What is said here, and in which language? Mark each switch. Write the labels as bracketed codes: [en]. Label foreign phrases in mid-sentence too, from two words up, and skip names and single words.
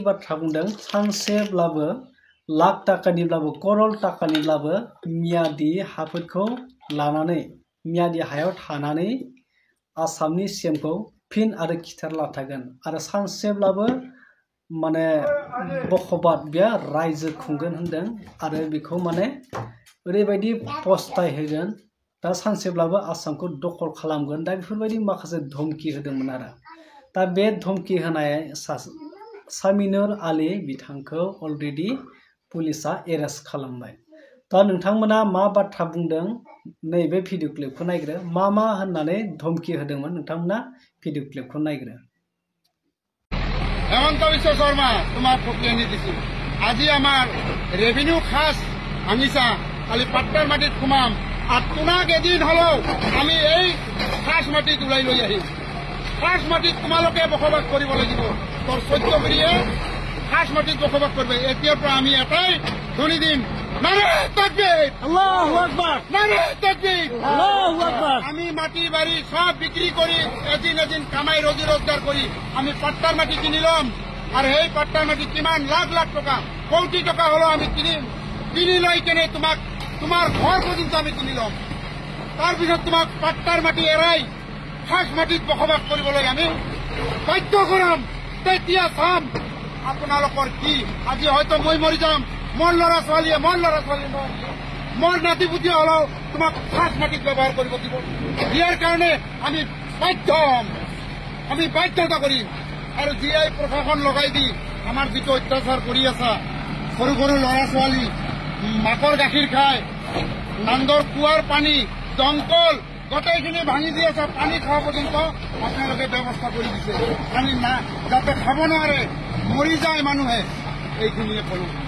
[brx] बाथ्रा बुंदों सानसेब्लाबो लाख टाकानिब्लाबो करोड़ टाकानिब्लाबो मियादि हाफोरखौ लानानै मियादि हायाव थानानै आसामनि सीएमखौ फिन आरो खिथेर लाथागोन आरो सानसेब्लाबो माने बखबाद बिया रायजो खुंगोन होनदों आरो बेखौ माने ओरैबायदि पस्टाय होगोन दा सानसेब्लाबो आसामखौ दखल खालामगोन दा बेफोरबायदि माखासे धमकी होदोंमोन आरो दा बे धमकी होनाय समीनुर आली बिथांखौ अलरेडि पुलिसा एरेस्ट खालामबाय दा नोंथांमोना मा बाथ्रा बुंदों नैबे भिडिअ क्लिपखौ नायग्रो मा होननानै धमकी होदोंमोन नोंथांमोना भिडिअ क्लिपखौ नायग्रो [as] হেমন্ত বিশ্ব শৰ্মা তোমাক ফকি আনি দিছো আজি আমাৰ ৰেভিনিউ খাস ভাঙিছা কালি পাট্টাৰ মাটিত সোমাম আৰু তোমাক এদিন হলেও আমি এই খাস মাটিত ওলাই লৈ আহিম খাস মাটিত তোমালোকে বসবাস কৰিব লাগিব তোৰ 14 মিনিয়ে খাস মাটিত বসবাস করবে এতিয়াৰ পৰা আমি এটাই ধ্বনি দিম [ur] نعرۂ تکبیر [ar] الله أكبر [ur] نعرۂ تکبیر [ar] الله أكبر [bn] আমি মাটি বাড়ি সব বিক্রি করি এদিন কামাই রোজি রোজগার করি আমি পাট্টার মাটি কিনিলাম আর এই পাট্টার মাটি কিমান লাখ লাখ টাকা কোটি টাকা হলো আমি কিনি লৈ কেনে তোমার ঘর পর্যন্ত [as] আমি কিনিলাম তাৰপিছত তোমাক পাট্টাৰ মাটি এৰাই খাস মাটিত বসবাস কৰিবলৈ আমি বাধ্য কৰাম তেতিয়া চাম আপোনালোকৰ কি আজি হয়তো মই মৰি যাম মোৰ ল'ৰা ছোৱালীয়ে মোৰ নাতি পুতি হলেও তোমাক খাস মাটিত ব্যৱহাৰ কৰিব দিব ইয়াৰ কাৰণে আমি বাধ্য হ'ম আমি বাধ্যতা কৰিম আৰু জিআই প্ৰশাসন লগাই দি আমাৰ যিটো অত্যাচাৰ কৰি আছা সৰু সৰু ল'ৰা ছোৱালী মাকৰ গাখীৰ খায় নান্দৰ কুৱাৰ পানী দমকল গোটেইখিনি ভাঙি দি আছে পানী খোৱা পৰ্যন্ত আপোনালোকে ব্যৱস্থা কৰি দিছে পানী না যাতে খাব নোৱাৰে মৰি যায় মানুহে এইখিনিয়ে কলো